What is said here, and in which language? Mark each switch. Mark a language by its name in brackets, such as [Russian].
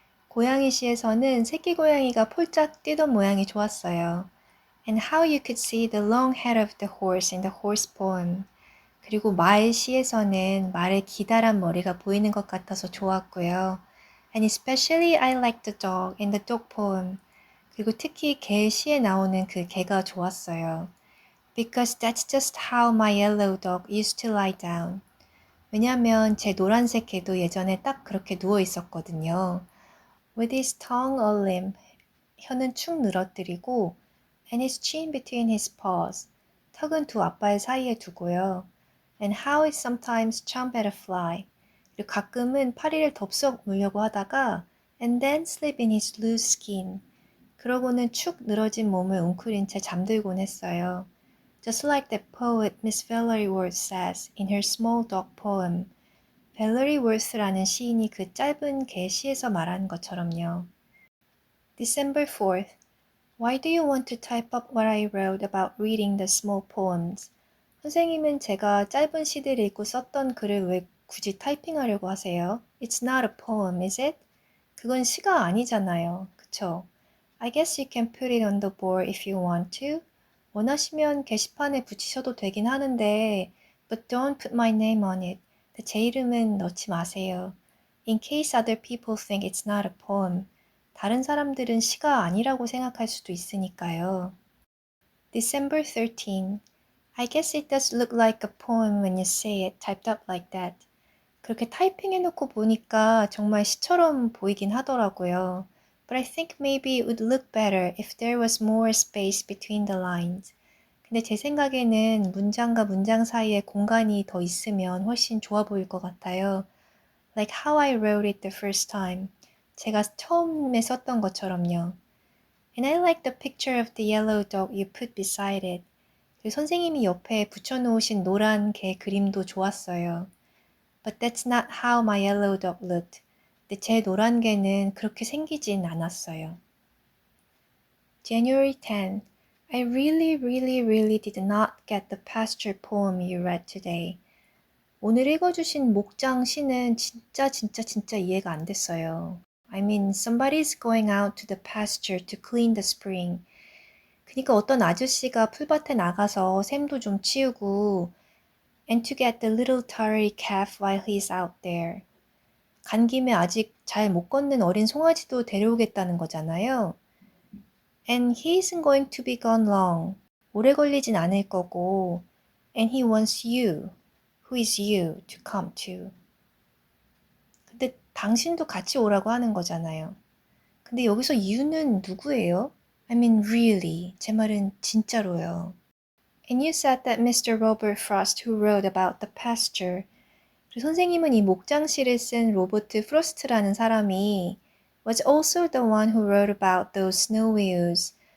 [Korean] 고양이 시에서는 새끼 고양이가 폴짝 뛰던 모양이 좋았어요. [English] And how you could see the long head of the horse in the horse poem. [Korean] 그리고 말 시에서는 말의 기다란 머리가 보이는 것 같아서 좋았고요. [English] And especially I liked the dog in the dog poem. [Korean] 그리고 특히 개 시에 나오는 그 개가 좋았어요. [English] Because that's just how my yellow dog used to lie down. [Korean] 왜냐면 제 노란색 개도 예전에 딱 그렇게 누워 있었거든요. [English] With his tongue all limp, [Korean] 혀는 축 늘어뜨리고 [English] and his chin between his paws, [Korean] 턱은 두 앞발 사이에 두고요. [English] And how he sometimes chomp at a fly, [Korean] 그리고 가끔은 파리를 덥석 물려고 하다가 [English] and then sleep in his loose skin, [Korean] 그러고는 축 늘어진 몸을 웅크린 채 잠들곤 했어요. [English] Just like the poet Miss Valerie Worth says in her small dog poem. [Korean] 벨러리 월스라는 시인이 그 짧은 개 시에서 말하는 것처럼요. [English] December 4th. Why do you want to type up what I wrote about reading the small poems? [Korean] 선생님은 제가 짧은 시들 읽고 썼던 글을 왜 굳이 타이핑하려고 하세요? [English] It's not a poem, is it? [Korean] 그건 시가 아니잖아요. 그쵸? [English] I guess you can put it on the board if you want to. [Korean] 원하시면 게시판에 붙이셔도 되긴 하는데 [English] but don't put my name on it. [Korean] 제 이름은 넣지 마세요. [English] In case other people think it's not a poem. [Korean] 다른 사람들은 시가 아니라고 생각할 수도 있으니까요. [English] December 13. I guess it does look like a poem when you say it typed up like that. [Korean] 그렇게 타이핑해놓고 보니까 정말 시처럼 보이긴 하더라고요. [English] But I think maybe it would look better if there was more space between the lines. [Korean] 근데 제 생각에는 문장과 문장 사이에 공간이 더 있으면 훨씬 좋아 보일 것 같아요. [English] Like how I wrote it the first time. [Korean] 제가 처음에 썼던 것처럼요. [English] And I like the picture of the yellow dog you put beside it. [Korean] 그 선생님이 옆에 붙여놓으신 노란 개 그림도 좋았어요. [English] But that's not how my yellow dog looked. [Korean] 근데 제 노란 개는 그렇게 생기진 않았어요. [English] January 10. I really did not get the pasture poem you read today. [Korean] 오늘 읽어주신 목장 시는 진짜 이해가 안 됐어요. [English] I mean, somebody's going out to the pasture to clean the spring. [Korean] 그러니까 어떤 아저씨가 풀밭에 나가서 샘도 좀 치우고 [English] and to get the little tarry calf while he's out there. [Korean] 간 김에 아직 잘 못 걷는 어린 송아지도 데려오겠다는 거잖아요. [English] And he isn't going to be gone long. [Korean] 오래 걸리진 않을 거고 [English] and he wants you, who is you, to come too. [Korean] 근데 당신도 같이 오라고 하는 거잖아요. 근데 여기서 you는 누구예요? [English] I mean really. [Korean] 제 말은 진짜로요. [English] And you said that Mr. Robert Frost who wrote about the pasture. [Korean] 그리고 선생님은 이 목장시를 쓴 로버트 프로스트라는 사람이 [English] was also the one who wrote about those snow wheels.